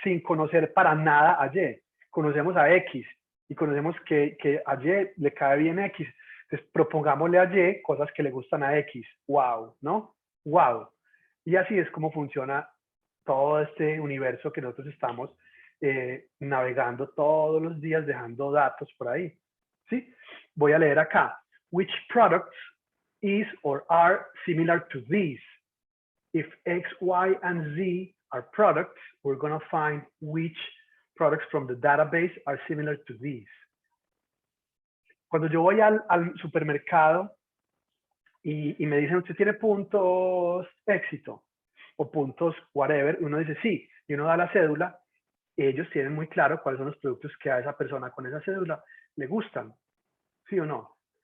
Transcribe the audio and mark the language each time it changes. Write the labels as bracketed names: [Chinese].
[Spanish] sin conocer para nada a Y. Conocemos a X y conocemos que a Y le cae bien X. Entonces propongámosle a Y cosas que le gustan a X. ¡Wow! ¿No? ¡Wow! Y así es como funciona todo este universo que nosotros estamos navegando todos los días, dejando datos por ahí. ¿Sí? Voy a leer acá. [English] Which products is or are similar to these? If X, Y, and Z are products, we're going to find which products from the database are similar to these. [Spanish] Cuando yo voy al supermercado y me dicen, ¿usted tiene puntos éxito? O puntos whatever, uno dice sí, y uno da la cédula, ellos tienen muy claro cuáles son los productos que a esa persona con esa cédula le gustan, ¿sí o no?